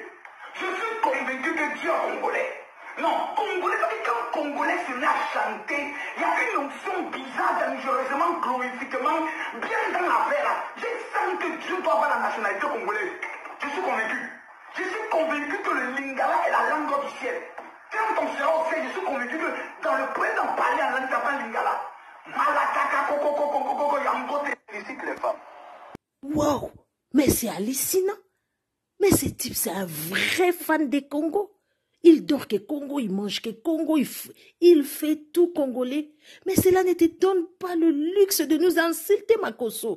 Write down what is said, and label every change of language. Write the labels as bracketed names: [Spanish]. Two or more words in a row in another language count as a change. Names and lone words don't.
[French] Je suis convaincu que Dieu est congolais. Non, congolais, parce que quand congolais se met à chanter, il y a une onction bizarre, dangereusement, glorifiquement, bien dans l'affaire là. Je sens que Dieu doit avoir la nationalité congolaise. Je suis convaincu. Je suis convaincu que le lingala est la langue du ciel. Quand on sera au ciel, je suis convaincu que dans le présent parler en langue, ça pas lingala. [Lingala] Malakaka, koko, koko, koko, koko, yambote, [French] félicite les femmes. Wow, mais c'est hallucinant. Mais ce type, c'est un vrai fan des Congo. Il dort que Congo, il mange que Congo, il fait tout congolais. Mais cela ne te donne pas le luxe de nous insulter, Makosso.